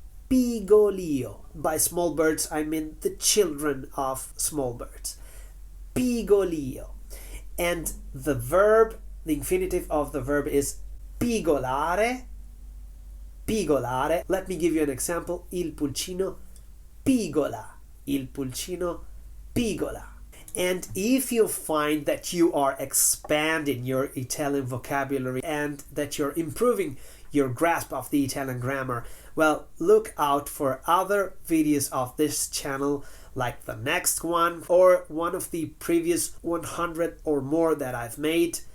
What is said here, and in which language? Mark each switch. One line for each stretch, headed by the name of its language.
English: Pigolio. By small birds, I mean the children of small birds. Pigolio. And the verb, the infinitive of the verb is pigolare, pigolare. Let me give you an example.
Italian: Il pulcino pigola, il pulcino pigola.
English: And if you find that you are expanding your Italian vocabulary and that you're improving your grasp of the Italian grammar, well, look out for other videos of this channel, like the next one or one of the previous 100 or more that I've made.